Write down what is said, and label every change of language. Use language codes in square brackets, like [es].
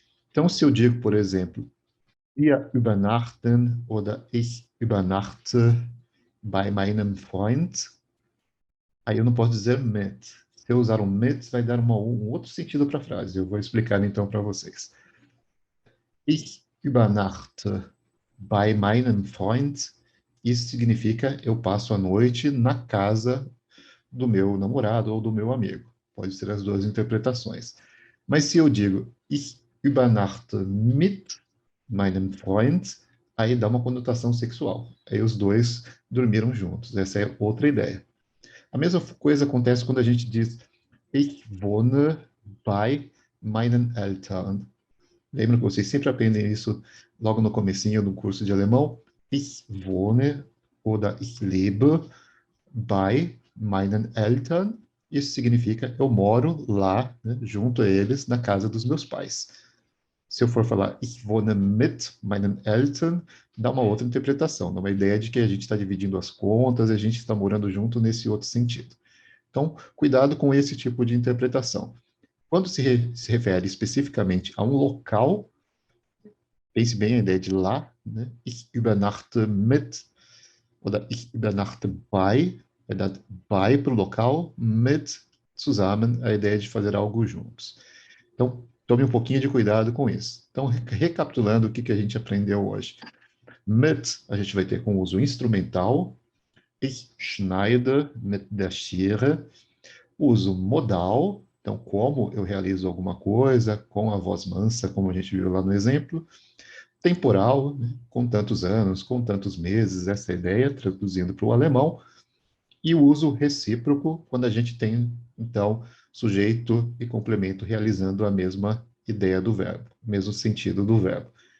[pt] Então, se eu digo, por exemplo, [de] wir übernachten oder ich übernachte bei meinem Freund, [pt] aí eu não posso dizer mit. Se eu usar um mit, vai dar um outro sentido para a frase. Eu vou explicar então para vocês. [de] Ich übernachte bei meinem Freund. [pt] Isso significa eu passo a noite na casa do meu namorado ou do meu amigo. Pode ser as duas interpretações. Mas se eu digo [de] ich übernachte mit meinem Freund, [pt] aí dá uma conotação sexual. Aí os dois dormiram juntos. Essa é outra ideia. A mesma coisa acontece quando a gente diz [de] ich wohne bei meinen Eltern. [pt] Lembram que vocês sempre aprendem isso logo no comecinho do curso de alemão? [de] Ich wohne oder ich lebe bei meinen Eltern. [pt] Isso significa eu moro lá, né, junto a eles, na casa dos meus pais. Se eu for falar [de] ich wohne mit meinen Eltern, [pt] dá uma outra interpretação, dá uma ideia de que a gente está dividindo as contas, a gente está morando junto nesse outro sentido. Então, cuidado com esse tipo de interpretação. Quando se refere especificamente a um local, pense bem a ideia de lá, né? [de] Ich übernachte mit, oder ich übernachte bei, bei [pt] para o local, [de] mit, zusammen, [pt] a ideia de fazer algo juntos. Então, tome um pouquinho de cuidado com isso. Então, recapitulando o que a gente aprendeu hoje. Mit, a gente vai ter com o uso instrumental. [de] Ich schneide mit der Schere. [pt] Uso modal. Então, como eu realizo alguma coisa, com a voz mansa, como a gente viu lá no exemplo. Temporal, né? Com tantos anos, com tantos meses, essa é a ideia, traduzindo para o alemão. E o uso recíproco, quando a gente tem, então, sujeito e complemento realizando a mesma ideia do verbo, o mesmo sentido do verbo.